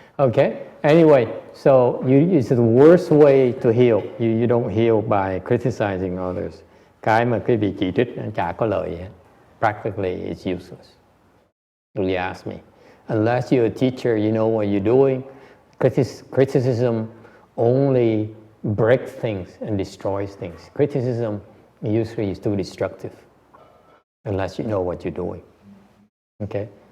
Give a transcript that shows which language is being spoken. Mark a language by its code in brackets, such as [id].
[en] Okay, anyway, so it's the worst way to heal. You don't heal by criticizing others. [vi] Cái mà quý vị chỉ trích nó chả có lợi gì hết. [en] Practically, it's useless. You ask me. Unless you're a teacher, you know what you're doing. Criticism only breaks things and destroys things. Criticism usually is too destructive, unless you know what you're doing. Okay?